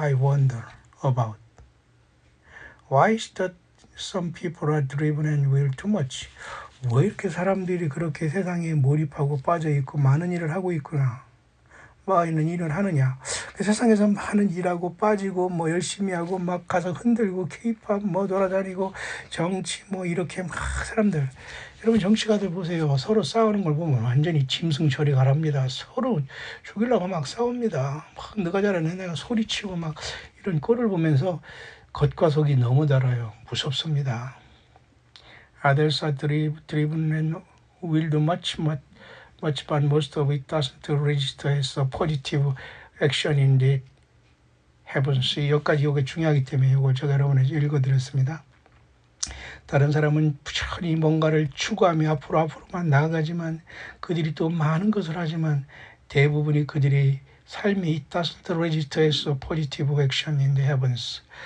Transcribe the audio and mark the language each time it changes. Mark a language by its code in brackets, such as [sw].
[en] I wonder about why is that some people are driven and will too much. [ko] 왜 이렇게 사람들이 그렇게 세상에 몰입하고 빠져 있고 많은 일을 하고 있구나. 많은 일을 하느냐. 세상에서 많은 일하고 빠지고 뭐 열심히 하고 막 가서 흔들고 케이팝 뭐 돌아다니고 정치 뭐 이렇게 막 사람들, 여러분 정치가들 보세요. 서로 싸우는 걸 보면 완전히 짐승처리 가랍니다. 서로 죽이려고 막 싸웁니다. 막 너가 잘하네 내가 소리치고 막 이런 꼴을 보면서 겉과 속이 너무 달아요. 무섭습니다. [en] Others are driven and will do much, but most of it doesn't register as a positive action in the heavens. [ko] 여기까지 이게 중요하기 때문에 이걸 제가 여러분에게 읽어드렸습니다. 다른 사람은 부지런히 뭔가를 추구하며 앞으로만 나아가지만 그들이 또 많은 것을 하지만 대부분이 그들의 삶이 [en] it doesn't register as a positive action in the heavens.